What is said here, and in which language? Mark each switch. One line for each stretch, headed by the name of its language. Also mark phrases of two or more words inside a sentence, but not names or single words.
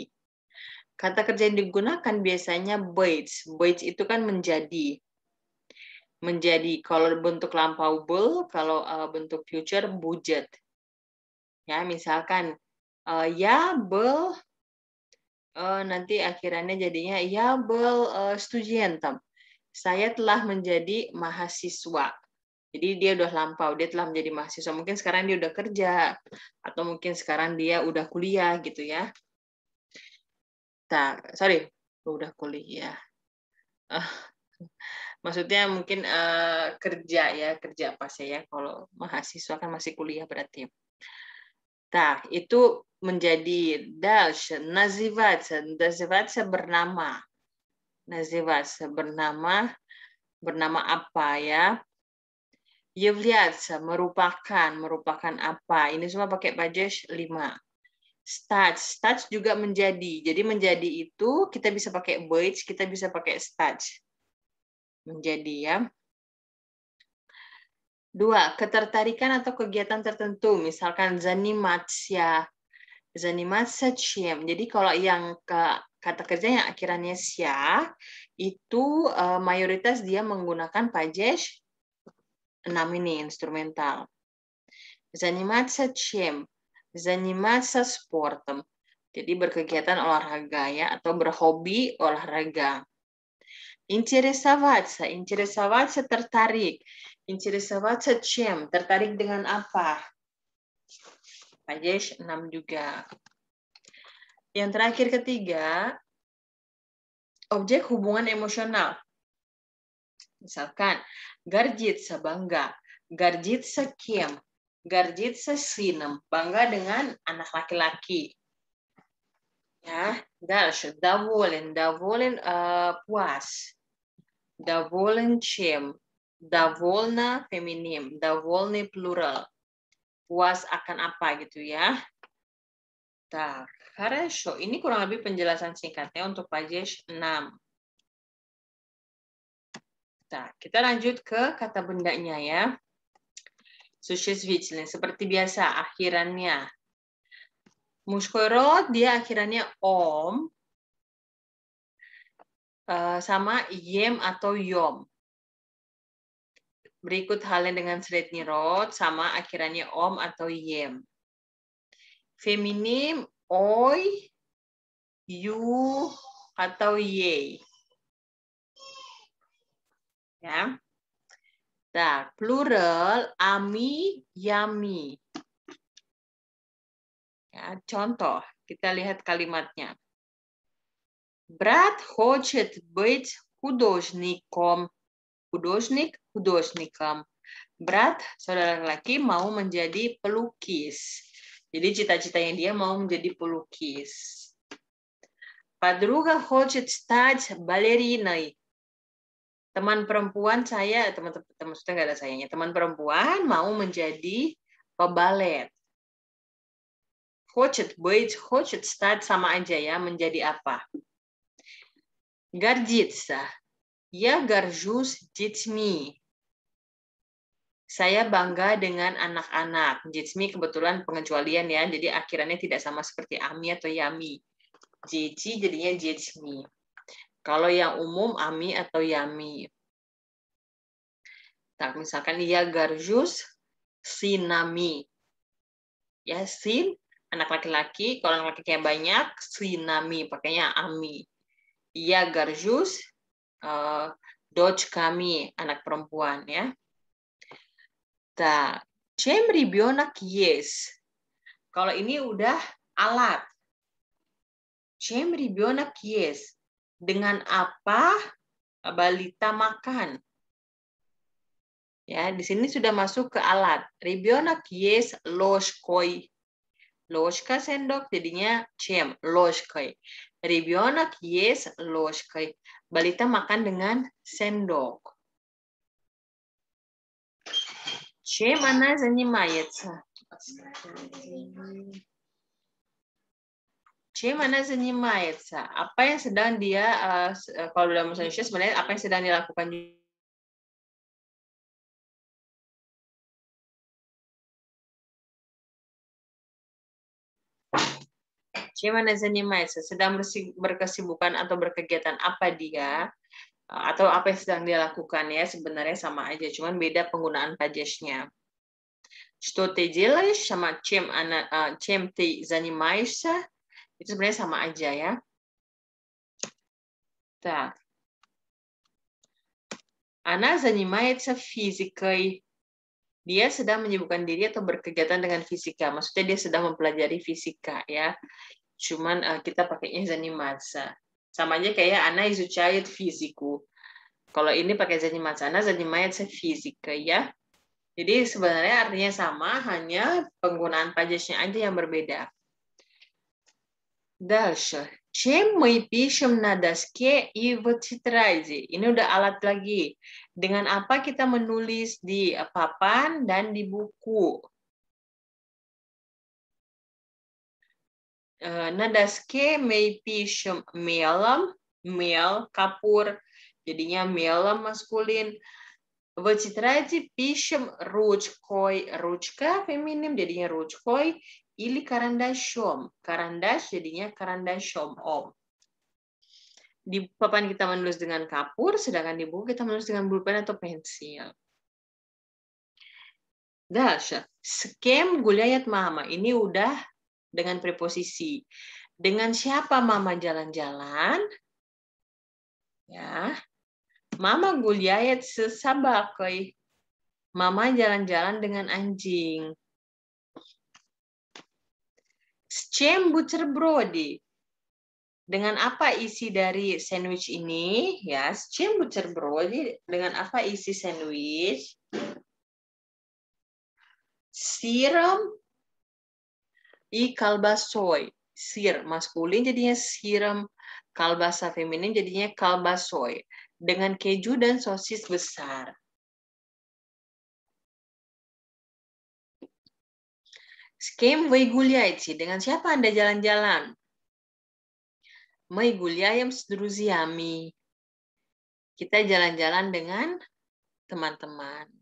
Indonesian: Kata kerja yang digunakan biasanya быть. Быть itu kan menjadi. Menjadi kalau bentuk lampau был, kalau bentuk future будет. Ya, misalkan ya был nanti akhirannya jadinya ya
Russian: был студентом.
Indonesian: Saya telah menjadi mahasiswa. Jadi dia udah lampau, dia telah menjadi mahasiswa. Mungkin sekarang dia udah kerja, atau mungkin sekarang dia udah kuliah gitu ya. Nah, sorry, udah kuliah. Maksudnya mungkin kerja ya, kerja pas ya. Kalau mahasiswa kan masih kuliah berarti. Nah, itu menjadi
Russian: дальше, называться
Indonesian: bernama. Называться bernama apa ya? Являться merupakan apa? Ini semua pakai падеж 5. Стать juga menjadi. Jadi menjadi itu kita bisa pakai быть, kita bisa pakai стать. Menjadi ya. 2, ketertarikan atau kegiatan tertentu, misalkan
Russian: заниматься чем.
Indonesian: Jadi kalau yang kata kerja yang akhirannya sia itu mayoritas dia menggunakan падеж 6 ini instrumental.
Russian: Заниматься чем? Заниматься спортом.
Indonesian: Jadi berkegiatan olahraga ya atau berhobi olahraga. Интересоваться tertarik.
Russian: Интересоваться чем?
Indonesian: Tertarik dengan apa? падеж 6 juga. Yang terakhir ketiga, objek hubungan emosional. Misalkan,
Russian: гордиться bangga, гордиться кем, гордиться сыном,
Indonesian: bangga dengan anak laki-laki. Ya,
Russian: дальше. Доволен. Доволен puas. Доволен чем? Довольна feminim.
Indonesian: Довольны plural. Puas akan apa gitu ya.
Russian: Так, хорошо.
Indonesian: Ini kurang lebih penjelasan singkatnya untuk pages 6. Nah, kita lanjut ke kata bendanya ya.
Russian: Существительное.
Indonesian: Seperti biasa, akhirannya.
Russian: Мужской род,
Indonesian: dia akhirannya om. Sama yem atau yom. Berikut halnya dengan srednji rod, sama akhirannya om atau yem. Feminim, oi, you, atau ye. Ya. Nah, plural, ami, yami. Ya, contoh, kita lihat kalimatnya.
Russian: Брат хочет быть художником. Художник, художником.
Indonesian: Brat, saudara laki, mau menjadi pelukis. Jadi cita-citanya dia mau menjadi pelukis.
Russian: Подруга хочет стать балериной.
Indonesian: Teman perempuan saya, teman-teman sudah nggak ada sayanya. Teman perempuan mau menjadi pebalet.
Russian: Хочет быть, хочет стать
Indonesian: sama aja ya, menjadi apa?
Russian: Гордиться. Я горжусь детьми.
Indonesian: Saya bangga dengan anak-anak. Детьми kebetulan pengecualian ya, jadi akhirannya tidak sama seperti ami atau yami.
Russian: Дети jadinya детьми.
Indonesian: Kalau yang umum ami atau yami. Nah, misalkan
Russian: я горжусь сынами.
Indonesian: Ya, sin anak laki-laki, kalau anak laki-laki banyak, сынами, pakainya ami.
Russian: Я горжусь дочь
Indonesian: kami, anak perempuan ya. Nah,
Russian: чем ребенок есть?
Indonesian: Kalau ini udah alat.
Russian: Чем ребенок есть?
Indonesian: Dengan apa balita makan? Ya, di sini sudah masuk ke alat.
Russian: Ребенок есть ложкой. Ложка
Indonesian: sendok jadinya
Russian: чем? Ложкой. Ребенок есть ложкой.
Indonesian: Balita makan dengan sendok.
Russian: Чем она занимается? Чем она занимается?
Indonesian: Apa yang sedang dia, kalau dalam bahasa Indonesia sebenarnya apa yang sedang dilakukan?
Russian: Чем она занимается?
Indonesian: Sedang berkesibukan atau berkegiatan apa dia? Atau apa yang sedang dia lakukan ya, sebenarnya sama aja, cuman beda penggunaan падежnya.
Russian: Что ты делаешь sama чем ты занимаешься,
Indonesian: itu sebenarnya sama aja ya.
Russian: Так. Она занимается физикой.
Indonesian: Dia sedang menyibukkan diri atau berkegiatan dengan fisika. Maksudnya dia sedang mempelajari fisika ya. Cuman kita pakainya заниматься. Sama aja kayak
Russian: она изучает физику.
Indonesian: Kalau ini pakai заниматься,
Russian: она занимается физикой
Indonesian: ya. Jadi sebenarnya artinya sama, hanya penggunaan падежnya aja yang berbeda.
Russian: Дальше. Чем мы пишем на доске и в тетради?
Indonesian: Ini udah alat lagi. Dengan apa kita menulis di papan dan di buku?
Russian: На доске мы пишем мелом, мел, капур, jadinya мелом maskulin. В тетради пишем ручкой, ручка феминим, jadinya ручкой, или карандашом. Карандаш jadinya карандашом,
Indonesian: om. Di papan kita menulis dengan kapur, sedangkan di buku kita menulis dengan pulpen atau pensil.
Russian: Дальше. С кем гуляет мама?
Indonesian: Ini udah dengan preposisi. Dengan siapa mama jalan-jalan?
Russian: Ya. Mama гуляет с собакой.
Indonesian: Mama jalan-jalan dengan anjing.
Russian: С чем бутерброды?
Indonesian: Dengan apa isi dari sandwich ini? Ya,
Russian: с чем бутерброды?
Indonesian: Dengan apa isi sandwich?
Russian: Сыром и колбасой.
Indonesian: Sir maskulin jadinya sirem, kalbasa feminin jadinya kalbasoy. Dengan keju dan sosis besar.
Russian: С кем вы гуляете?
Indonesian: Dengan siapa Anda jalan-jalan?
Russian: Мы гуляем с друзьями.
Indonesian: Kita jalan-jalan dengan teman-teman.